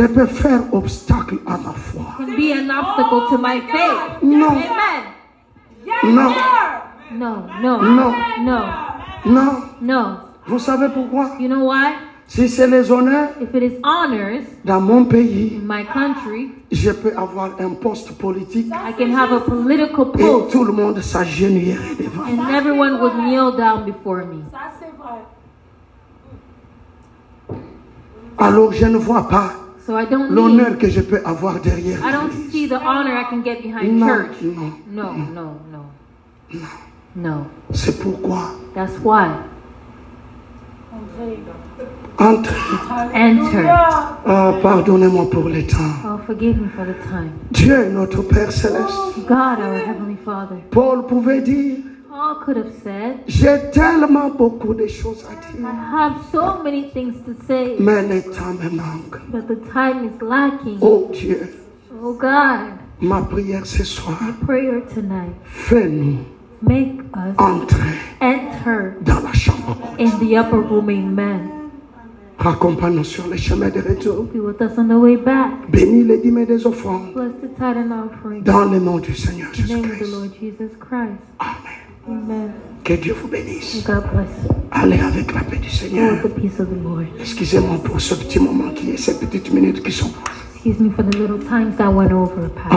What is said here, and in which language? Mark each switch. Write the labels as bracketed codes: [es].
[fr] ne peut faire obstacle à ma foi. [en] can be an obstacle to my faith. [fr] Non, [en] Amen. [fr] non, [en] No, no, [fr] non, [en] no, [fr] non. [en] no. [fr] Vous savez pourquoi? [en] You know why? [fr] Si c'est les honneurs, [en] If it is honors [fr] dans mon pays, [en] in my country, [fr] je peux avoir un poste politique [en] I can have a political [fr] et [en] post [fr] tout le monde s'agenouillerait devant. [en] and everyone would kneel down before me. [fr] Ça, c'est vrai. Alors je ne vois pas [en] So I don't [fr] l'honneur [en] need, [fr] que je peux avoir derrière. [en] I don't see the honor I can get behind [fr] Non, [en] church. [fr] non. [en] No, no, no. No. [fr] C'est pourquoi [en] That's why. [fr] entre. [en] Enter. [fr] Ah, pardonnez-moi pour le temps. [en] Oh, forgive me for the time. [fr] Dieu, notre Père Céleste. [en] God, our Heavenly Father. [fr] Paul pouvait dire, [en] Paul could have said, [fr] j'ai tellement beaucoup de choses à [en] I [fr] dire, [en] have so many things to say, [fr] mais le temps me manque. [en] but the time is lacking. [fr] Oh Dieu, [en] Oh God, [fr] ma prière ce soir, [en] my prayer tonight, [fr] fais-nous [en] make us [fr] entrer [en] enter [fr] dans la chambre. [en] in the upper room, amen. [fr] Raccompagne-nous sur le chemin de retour. [en] Be with us on the way back. [fr] Bénis les dîmes des offrandes [en] Bless the tithe and offering. [fr] dans le nom du Seigneur [en] In the name of the [fr] Jésus-Christ. [en] Lord Jesus Christ. [fr] Amen. [en] Amen. [fr] Que Dieu vous bénisse. [en] God bless you. [fr] Allez avec la paix du [en] Go [fr] Seigneur. [en] with the peace of the Lord. [fr] Excusez-moi pour ce petit moment qui est, ces petites minutes qui sont passées. [en] Excuse me for the little times that went over, Pastor.